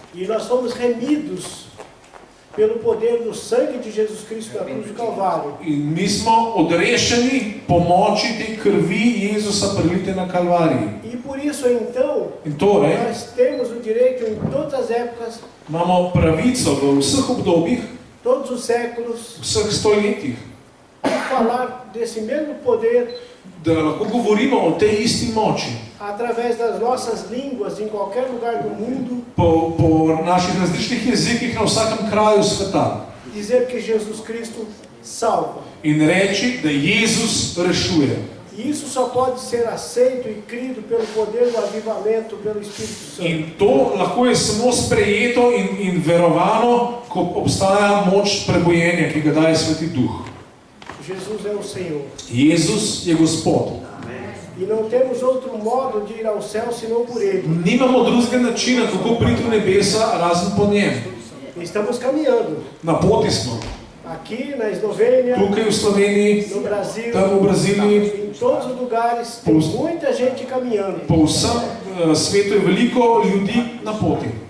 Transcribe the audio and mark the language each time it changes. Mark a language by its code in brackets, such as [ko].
[pt] E nós fomos remidos pelo poder do sangue de Jesus Cristo na cruz do Calvário. [sl] In mi smo odrešeni po moči te krvi Jezusa prelite na Kalvariji. [pt] E por isso, então, [sl] In torej, [pt] nós temos o direito em todas as épocas, [sl] imamo pravico v vseh obdobjih, [pt] todos os séculos, [sl] vseh stoletjih, [pt] de falar desse mesmo poder [sl] da lahko govorimo o tej isti moči. [pt] através das nossas línguas em qualquer lugar do mundo, [sl] Po naših različnih jezikih na vsakem kraju sveta. [pt] dizer que Jesus Cristo salva. [sl] In reči, da Jezus rešuje. [pt] E isso só pode ser aceito e crido pelo poder do avivamento, pelo Espírito Santo. [sl] In to lahko je samo sprejeto in verovano, ko obstaja moč prebojenja, ki ga daje Sveti Duh. [pt] Jesus é o Senhor. [sl] Jezus je Gospod. [pt] E não temos outro modo de ir ao céu senão por Ele. [sl] Nimamo drugega načina, kako priti v nebesa, razen po njem. [pt] Estamos caminhando. [sl] Na poti smo. [pt] Aqui na Eslovênia, [sl] Tukaj v Sloveniji, [pt] no Brasil, [sl] tam v Brazílii, [pt] em todos os lugares, tem muita gente caminhando. [sl] po vsem svetu je veliko ljudi na poti.